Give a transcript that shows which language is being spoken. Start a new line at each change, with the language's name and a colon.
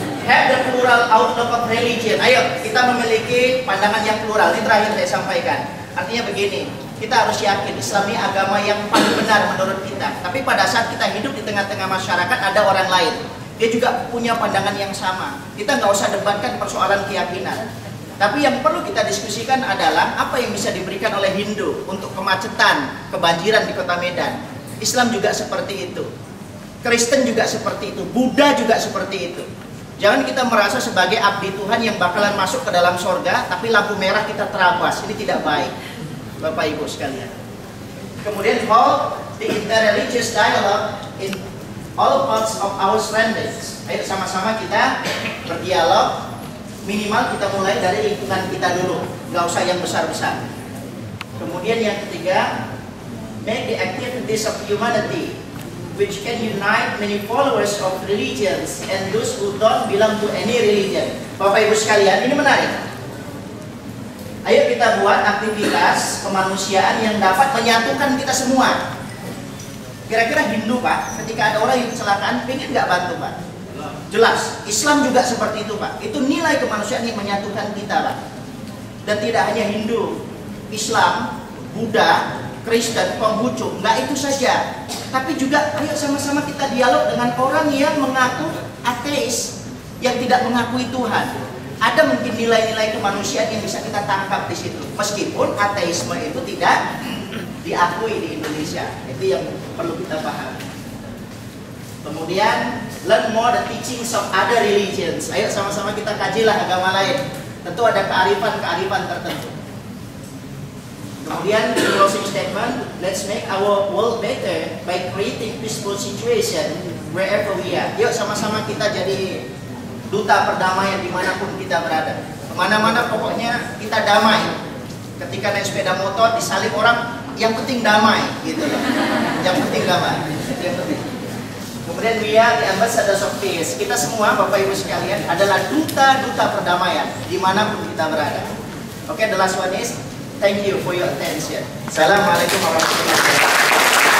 English: Have the plural outlook of religion.
Indonesian: Ayo, kita memiliki pandangan yang plural. Ini terakhir saya sampaikan. Artinya begini, kita harus yakin Islam ini agama yang paling benar menurut kita. Tapi pada saat kita hidup di tengah-tengah masyarakat, ada orang lain. Dia juga punya pandangan yang sama. Kita nggak usah debatkan persoalan keyakinan. Tapi yang perlu kita diskusikan adalah apa yang bisa diberikan oleh Hindu untuk kemacetan, kebanjiran di kota Medan. Islam juga seperti itu. Kristen juga seperti itu. Buddha juga seperti itu. Jangan kita merasa sebagai abdi Tuhan yang bakalan masuk ke dalam sorga, tapi lampu merah kita terabas. Ini tidak baik, Bapak Ibu sekalian. Kemudian
English: hold the interreligious dialogue in all parts of our surroundings.
Indonesian: Ayo sama-sama kita berdialog. Minimal kita mulai dari lingkungan kita dulu, nggak usah yang besar-besar. Kemudian yang ketiga,
English: make the activities of humanity which can unite many followers of religions and those who don't belong to any religion.
Indonesian: Bapak Ibu sekalian, ini menarik. Ayo kita buat aktivitas kemanusiaan yang dapat menyatukan kita semua. Kira-kira Hindu Pak, ketika ada orang yang kecelakaan, pengen nggak bantu Pak? Jelas. Islam juga seperti itu Pak. Itu nilai kemanusiaan yang menyatukan kita Pak. Dan tidak hanya Hindu, Islam, Buddha, Kristen, Konghucu, nggak itu saja. Tapi juga ayo sama-sama kita dialog dengan orang yang mengaku ateis, yang tidak mengakui Tuhan. Ada mungkin nilai-nilai kemanusiaan yang bisa kita tangkap di situ. Meskipun ateisme itu tidak diakui di Indonesia. Itu yang perlu kita pahami.
English: Kemudian learn more the teachings of other religions.
Indonesian: Ayo sama-sama kita kajilah agama lain. Tentu ada kearifan-kearifan tertentu.
English: Kemudian closing statement, let's make our world better by creating peaceful situation wherever we are.
Indonesian: Yuk sama-sama kita jadi duta perdamaian dimanapun kita berada. Kemana-mana pokoknya kita damai. Ketika naik sepeda motor disalib orang, yang penting damai, gitu loh. Yang penting damai. Yang penting.
English: Kemudian we are the ambassadors of peace.
Indonesian: Kita semua Bapak Ibu sekalian adalah duta-duta perdamaian dimanapun kita berada.
English: Oke, the last one is thank you for your attention.
Arabic: Assalamualaikum warahmatullahi wabarakatuh.